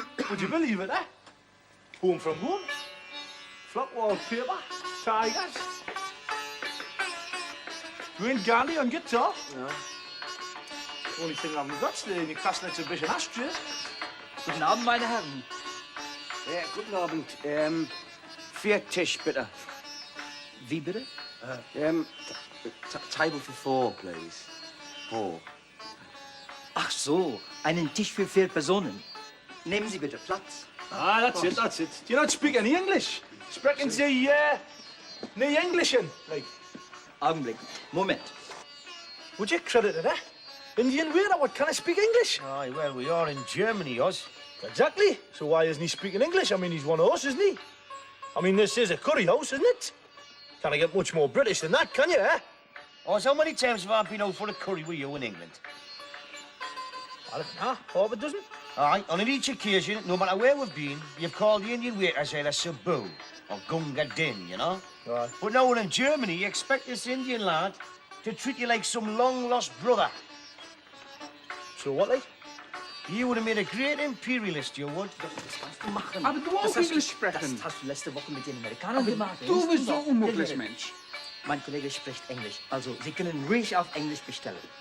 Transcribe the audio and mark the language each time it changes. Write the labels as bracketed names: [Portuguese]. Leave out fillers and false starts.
[English] Would you believe it, eh? Home from home. Flock wallpaper. Tigers. Dwayne Gandhi on guitar. No. Only thing I haven't got's the Newcastle exhibition ashtrays. [German] Guten Abend, meine Herren. Ja, guten Abend. Vier Tisch, bitte. Wie bitte? [English] Table for four, please. Four. [German] Ach so, einen Tisch für 4 Personen. Nehmen Sie bitte Platz. [English] Ah, that's it. Do you not speak any English? [German] Sprechen Sie, nie English in? Like, Augenblick. Moment. [English] would you credit it, eh? Indian waiter, what can I speak English? Aye, well, we are in Germany, Oz. Exactly. So why isn't he speaking English? I mean, he's one of us, isn't he? I mean, this is a curry house, isn't it? Can't get much more British than that, can you, eh? Oz, how many times have I been out for a curry with you in England? I don't know, half a dozen. Aye, on each occasion, no matter where we've been, you've called the Indian waiters either Sabu or Gunga Din, you know? Aye. But now we're in Germany, you expect this Indian lad to treat you like some long-lost brother. So what, like? You would have made a great imperialist, you would. [German] Machen. Aber du auch Englisch sprechen. Das hast du letzte Woche mit den Amerikanern gemacht. Du bist so unmöglich, Mensch. Mein Kollege spricht Englisch. Also, Sie können ruhig auf Englisch bestellen.